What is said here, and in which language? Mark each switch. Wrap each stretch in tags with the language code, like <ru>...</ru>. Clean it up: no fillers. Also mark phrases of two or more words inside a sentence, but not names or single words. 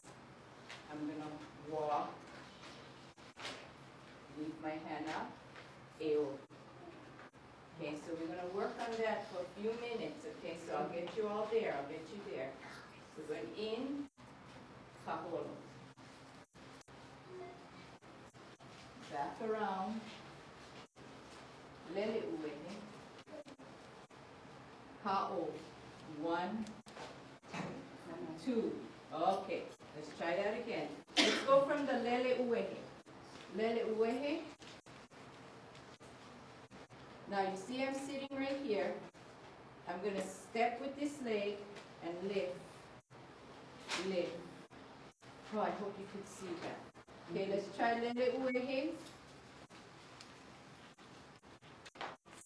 <en>I'm going to walk, leave my hand up, eo. Okay, so we're going to work on that for a few minutes, okay? So I'll get you all there, I'll get you there. We're going in, kaholo. Back around,</en> <haw>lele ue. Ka'o. 1, 2.</haw> <en>Okay, let's try that again. Let's go from the</en> <haw>lele ue. Lele ue.</haw> <en>Now you see I'm sitting right here. I'm going to step with this leg and lift. Lift. Oh, I hope you could see that. Okay, let's try</en> <haw>lele ue.</haw>